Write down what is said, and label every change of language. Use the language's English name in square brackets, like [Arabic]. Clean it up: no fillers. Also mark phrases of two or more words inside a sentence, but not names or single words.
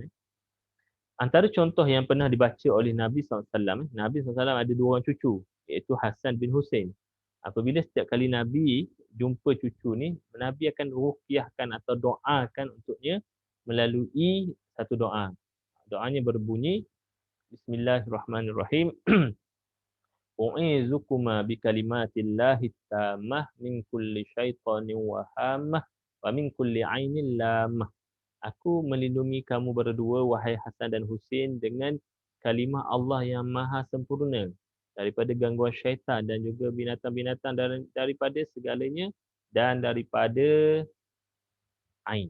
[Malay] Antara contoh yang pernah dibaca oleh Nabi SAW, Nabi SAW ada dua orang cucu, iaitu Hasan bin Hussein. Apabila setiap kali Nabi jumpa cucu ni, Nabi akan ruqyahkan atau doakan untuknya melalui satu doa. Doanya berbunyi, Bismillahirrahmanirrahim. [Arabic] أعيذكما بكلمات الله التامة من كل شيطان وهامة ومن كل عين لامة. [Malay] Aku melindungi kamu berdua, wahai Hasan dan Husin, dengan kalimah Allah yang maha sempurna daripada gangguan syaitan dan juga binatang-binatang, daripada segalanya dan daripada ain.